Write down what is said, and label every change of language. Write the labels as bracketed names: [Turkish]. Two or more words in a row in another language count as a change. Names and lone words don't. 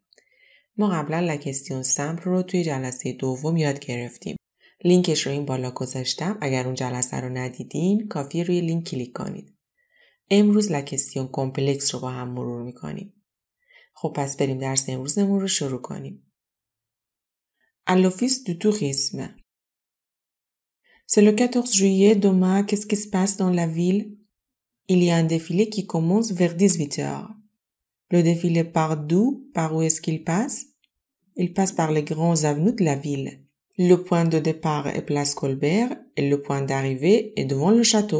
[Persian] ما قبلا [French] la question simple [Persian] رو توی جلسه دوم یاد گرفتیم. لینکش رو این بالا گذاشتم. اگر اون جلسه رو ندیدین کافیه روی لینک کلیک کنید. امروز [French] la question complexe [Persian] رو با هم مرور میکنیم. خب پس بریم درس امروزمون رو شروع کنیم. [French] À l'office du tourisme. C'est le 14 juillet demain. Qu'est-ce qui se passe dans la ville? Il y a un défilé qui commence vers 18h. Le défilé part d'où? Par où est-ce qu'il passe? Il passe par les grandes avenues de la ville. Le point de départ est place Colbert et le point d'arrivée est devant le château.